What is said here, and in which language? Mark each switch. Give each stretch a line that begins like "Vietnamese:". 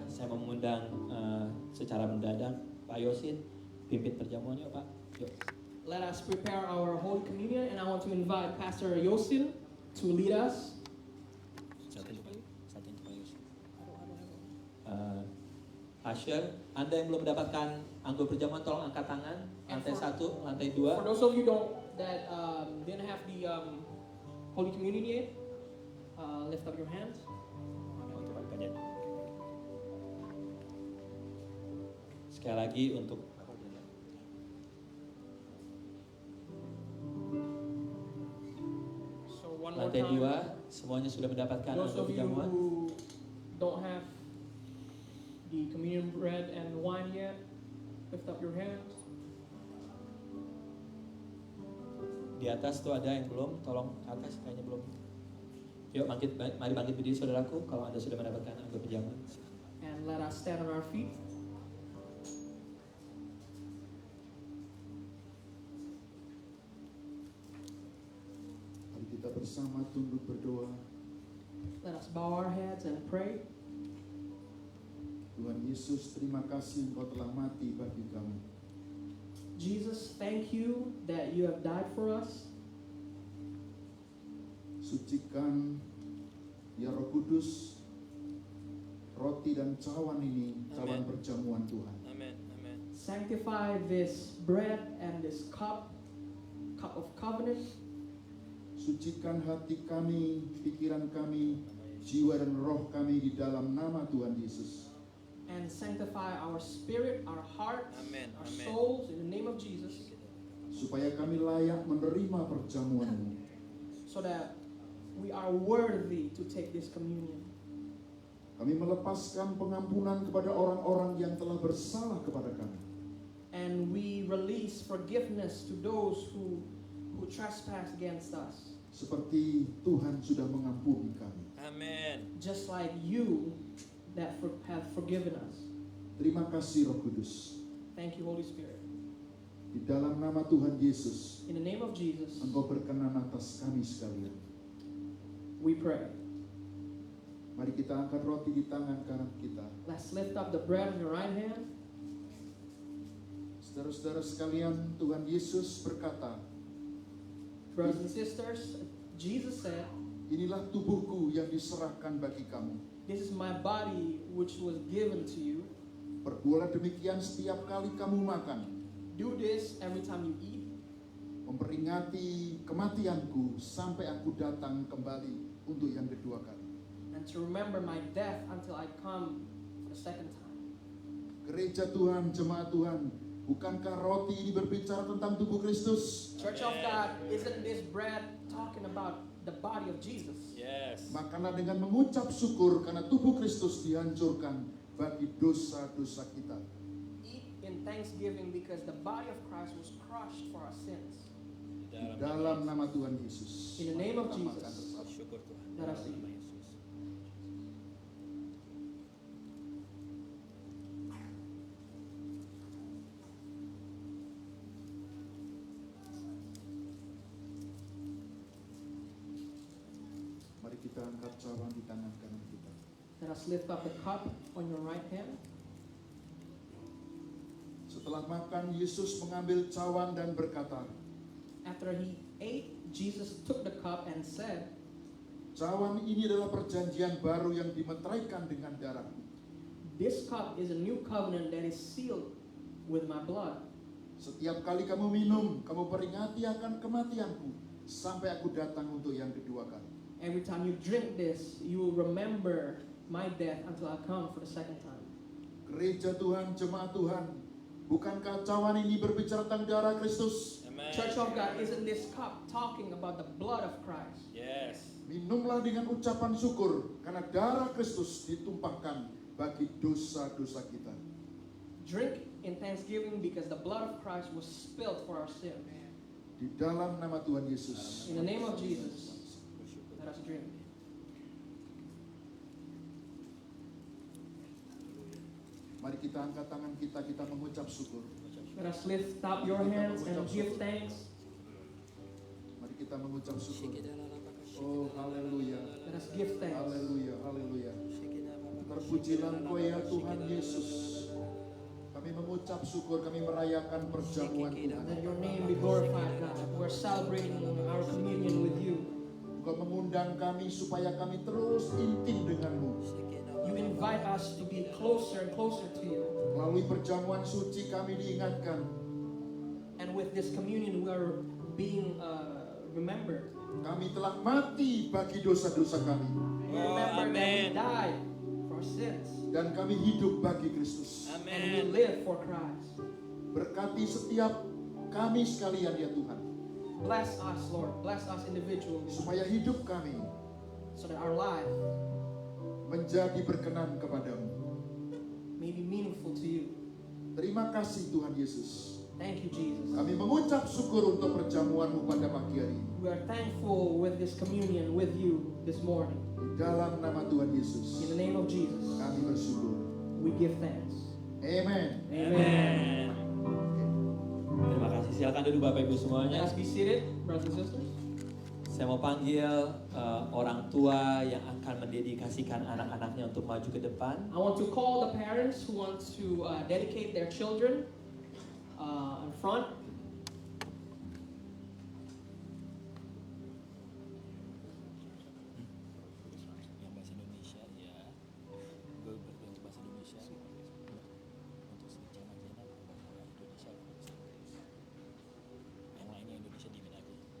Indonesian: Saya mengundang secara mendadak Pak Yosin pimpin perjamuannya, Pak. Yuk.
English: Let us prepare our Holy Communion, and I want to invite Pastor Yosin to lead us.
Indonesian: Satunya Pak Yosin. Asher, Anda yang belum mendapatkan anggur perjamuan tolong angkat tangan. Lantai 1, lantai 2.
English: For those of you that didn't have the Holy Communion yet, lift up your hands.
Indonesian: Sekali lagi untuk
English: So one more
Indonesian: lantai
English: time.
Indonesian: 2, semuanya sudah mendapatkan
English: Those
Indonesian: anggur
English: of you
Indonesian: perjamuan.
English: who don't have the communion bread and wine yet, lift up your hands.
Indonesian: Di atas tuh ada yang belum, tolong ke atas kayaknya belum. Yuk mari bangkit berdiri saudaraku kalau Anda sudah mendapatkan anggur perjamuan.
English: And let us stand on our feet.
Indonesian: Mari kita bersama tunduk berdoa.
English: Let us bow our heads and pray.
Indonesian: Tuhan Yesus, terima kasih Engkau telah mati bagi kami.
English: Jesus, thank you that you have died for us.
Indonesian: Sucikan ya Roh Kudus roti dan cawan ini, cawan
English: Amen.
Indonesian: perjamuan Tuhan. Amin, amin.
English: Sanctify this bread and this cup of covenant.
Indonesian: Sucikan hati kami, pikiran kami, jiwa dan roh kami di dalam nama Tuhan Yesus.
English: And sanctify our spirit, our hearts, Amen, our amen. souls in the name of Jesus,
Indonesian: Supaya kami layak menerima perjamuan-Mu.
English: so that we are worthy to take this communion.
Indonesian: Kami melepaskan pengampunan kepada orang-orang yang telah bersalah kepada kami.
English: And we release forgiveness to those who trespass against us.
Indonesian: Seperti Tuhan sudah mengampuni kami. Amin.
English: Just like you that have forgiven us.
Indonesian: Terima kasih Roh Kudus.
English: Thank you, Holy Spirit.
Indonesian: Di dalam nama Tuhan Yesus,
English: In the name of Jesus,
Indonesian: Engkau berkenan atas kami sekalian.
English: we pray.
Indonesian: Mari kita angkat roti di tangan kanan kita.
English: Let's lift up the bread in your right hand.
Indonesian: Saudara-saudara sekalian, Tuhan Yesus berkata,
English: Brothers and sisters, Jesus said,
Indonesian: inilah tubuhku yang diserahkan bagi kamu.
English: this is my body which was given to you.
Indonesian: Perbuatlah demikian setiap kali kamu makan,
English: Do this every time you eat,
Indonesian: memperingati kematianku sampai aku datang kembali untuk yang kedua kali.
English: and to remember my death until I come for the second time.
Indonesian: Gereja Tuhan, jemaat Tuhan, bukankah roti ini berbicara tentang tubuh Kristus?
English: Church of God, isn't this bread talking about the body of Jesus. Yes.
Indonesian: Makalah dengan mengucap syukur karena tubuh Kristus dihancurkan bagi dosa-dosa kita.
English: Eat in thanksgiving because the body of Christ was crushed for our sins.
Indonesian: Di dalam nama Tuhan Yesus.
English: In the name of
Indonesian: Kita makan
English: Jesus.
Indonesian: bersama. Syukur Tuhan.
English: Let us eat.
Indonesian: Mari kita angkat cawan di tangan kanan kita.
English: Let us lift up the cup on your right hand.
Indonesian: Setelah makan, Yesus mengambil cawan dan berkata,
English: After he ate, Jesus took the cup and said,
Indonesian: cawan ini adalah perjanjian baru yang dimeteraikan dengan darahku.
English: This cup is a new covenant that is sealed with my blood.
Indonesian: Setiap kali kamu minum, kamu peringati akan kematianku sampai aku datang untuk yang kedua kali.
English: Every time you drink this, you will remember my death until I come for the second time.
Indonesian: Gereja Tuhan, jemaat Tuhan, bukankah cawan ini berbicara tentang darah Kristus?
English: Amen. Church of God, isn't this cup talking about the blood of Christ? Yes.
Indonesian: Minumlah dengan ucapan syukur karena darah Kristus ditumpahkan bagi dosa-dosa kita.
English: Drink in thanksgiving because the blood of Christ was spilled for our sin.
Indonesian: Di dalam nama Tuhan Yesus.
English: In the name of Jesus, let us drink.
Indonesian: Mari kita angkat tangan kita, kita mengucap syukur.
English: Let us lift up your hands and give thanks.
Indonesian: Mari kita mengucap syukur. Oh, haleluya.
English: Let us give thanks.
Indonesian: Haleluya, haleluya. Terpujilah Engkau ya Tuhan Yesus. Kami mengucap syukur, kami merayakan perjamuan Tuhan.
English: Let your name be glorified, God. We're celebrating our communion with you.
Indonesian: Engkau mengundang kami supaya kami terus intim denganmu.
English: You invite us to be closer and closer to you.
Indonesian: Melalui perjamuan suci kami diingatkan.
English: And with this communion, we are being remembered.
Indonesian: Kami telah mati bagi dosa-dosa kami.
English: We remember that we died for our sins.
Indonesian: Dan kami hidup bagi Kristus.
English: And we Amen. live for Christ.
Indonesian: Berkati setiap kami sekalian ya Tuhan.
English: Bless us, Lord. Bless us individually.
Indonesian: Supaya hidup kami
English: So that our life
Indonesian: menjadi berkenan kepadamu.
English: may be meaningful to you.
Indonesian: Terima kasih Tuhan Yesus.
English: Thank you, Jesus.
Indonesian: Kami mengucap syukur untuk perjamuanmu pada pagi hari ini.
English: We are thankful with this communion with you this morning.
Indonesian: Di dalam nama Tuhan
English: In
Indonesian: Yesus,
English: the name of Jesus,
Indonesian: kami bersyukur.
English: we give thanks. Amen.
Indonesian: Amen. Terima kasih. Silakan duduk Bapak Ibu semuanya.
English: Let's be seated, brothers and sisters.
Indonesian: Saya mau panggil orang tua yang akan mendedikasikan anak-anaknya untuk maju ke depan.
English: I want to call the parents who want to dedicate their children in front.
Indonesian: Yang bahasa Indonesia ya. Gue untuk bahasa Indonesia. Untuk sedikit aja bahasa Indonesia. Yang lainnya Indonesia dimin aja.